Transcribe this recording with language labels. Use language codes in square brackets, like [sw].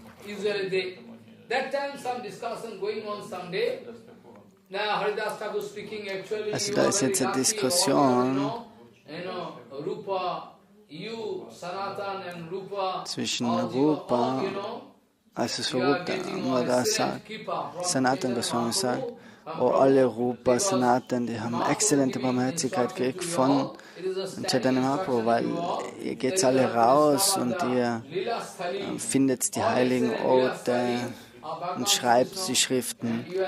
[en] Usually that time some discussion going on someday. Now Haridas Thakur speaking actually. [de] Also da ist jetzt eine Diskussion [en] Rupa, you, Sanatan and Rupa, [de] zwischen Rupa, also so Rupa, wo da sagt, Sanatan Goswami sagt, alle Rupa, Sanatan, die haben exzellente Barmherzigkeit gekriegt von Chaitanya Mahaprabhu, weil ihr geht alle raus und ihr findet die heiligen Orte und schreibt die Schriften.